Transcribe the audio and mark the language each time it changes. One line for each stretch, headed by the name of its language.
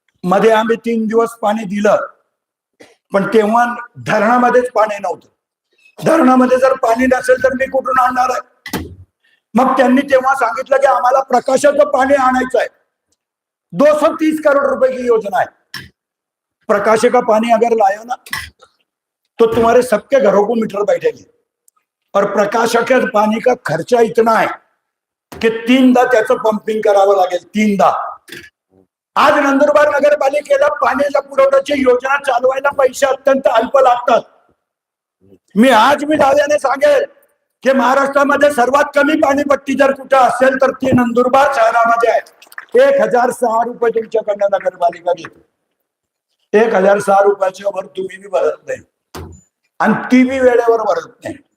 Marathi: मध्ये आम्ही 3 दिवस पाणी दिलं, पण तेव्हा धरणामध्येच पाणी नव्हतं. धरणामध्ये जर पाणी नसेल तर मी कुठून आणणार आहे? मग त्यांनी तेव्हा सांगितलं की आम्हाला प्रकाशाचं पाणी आणायचं आहे.
Hindi: 230 करोड़ रुपए की योजना है. प्रकाश का पानी अगर लायो ना तो तुम्हारे सबके घरों को मीटर बैठेगी. और प्रकाश के पानी का खर्चा इतना है कि 3दा
Marathi: त्याचं पंपिंग करावं लागेल. 3दा. आज नंदुरबार नगरपालिकेला पाण्याच्या पुरवठ्याची योजना चालवायला पैसे अत्यंत अल्प लागतात. मी दाव्याने सांगेल की महाराष्ट्रामध्ये सर्वात कमी पाणीपट्टी जर कुठे असेल तर ती नंदुरबार शहरामध्ये आहे. 1006 रुपये तुमच्याकडनं नगरपालिका घेते. 1006 रुपयाच्या वर तुम्ही बी भरत नाही आणि ती बी वेळेवर भरत नाही.